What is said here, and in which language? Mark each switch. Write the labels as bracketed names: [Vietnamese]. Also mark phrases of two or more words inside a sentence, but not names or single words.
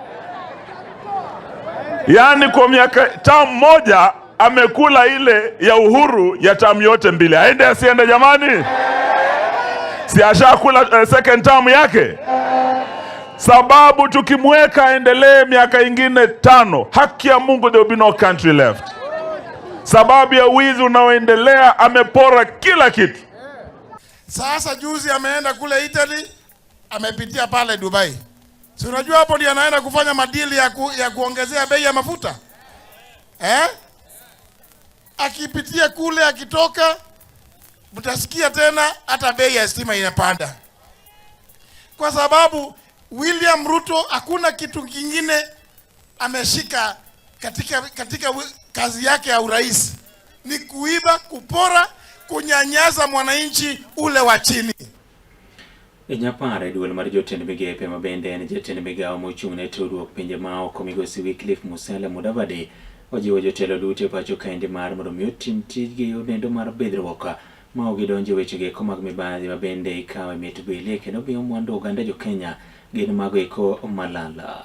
[Swahili] Yani kwa miaka term moja amekula ile ya Uhuru ya term yote mbili. Aende asiende jamani? Si ashakula [English] second term [Swahili] yake? Sababu tukimweka endelee miaka ingine 5, haki ya Mungu, [English] there will be no country left. [Swahili] Sababu ya wizi unaoendelea, amepora kila kitu. Sasa juzi ameenda kule Italy, amepitia pale Dubai. Si unajua hapo ndiye anaenda kufanya madili ya kuongezea bei ya mafuta? Akipitia kule, akitoka mtasikia tena hata bei ya stima inapanda. Kwa sababu William Ruto hakuna kitu kingine ameshika katika kazi yake ya urais, ni kuiba, kupora, kunyanyasa mwananchi ule wa chini. [Luo (Kenya and Tanzania)] Inyapare duel mar jotend migepe mabende en jatend migawo mochung'ne tudruok pinje maoko migosi Wycliffe Musela Mudavadi ojiwo jotelo duto e pacho kaende mar mondo omi otim tijgi odendo mar bidhruok ma ok gidonjo wechege eko mag mibadhi mabende ikawe mit bile kendo miyo mwandu oganda jo-Kenya gin mago eko malala.